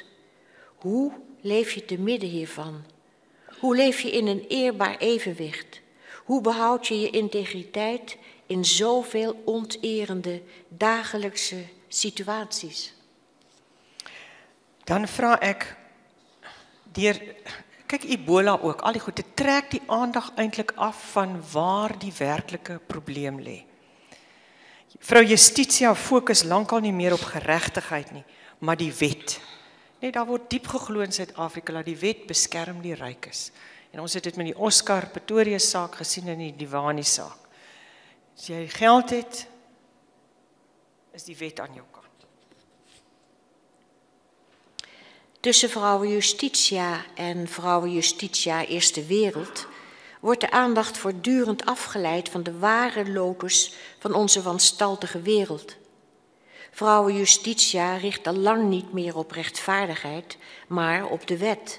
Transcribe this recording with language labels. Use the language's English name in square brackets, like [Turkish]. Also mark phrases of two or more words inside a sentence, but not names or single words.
[Dutch] Hoe leef je te midden hiervan? Hoe leef je in een eerbaar evenwicht? Hoe behoud je je integriteit in zoveel onterende dagelijkse situaties? [Afrikaans] Dan vra ek, kyk Ebola ook, al die goed, dit trek die aandag eintlik af van waar die werklike probleem lê. Vrou Justitia fokus lankal nie meer op geregtigheid nie, maar die wet. Nee, daar word diep geglo in Suid-Afrika dat die wet beskerm die rykes. En ons het dit met die Oscar Pretorius saak gesien en die Diwani saak. As jy geld het, is die wet aan jou kant. [Dutch] Tussen vrouwen Justitia en vrouwen Justitia Eerste Wereld wordt de aandacht voortdurend afgeleid van de ware lotus van onze wanstaltige wereld. Vrouwen Justitia richt al lang niet meer op rechtvaardigheid, maar op de wet.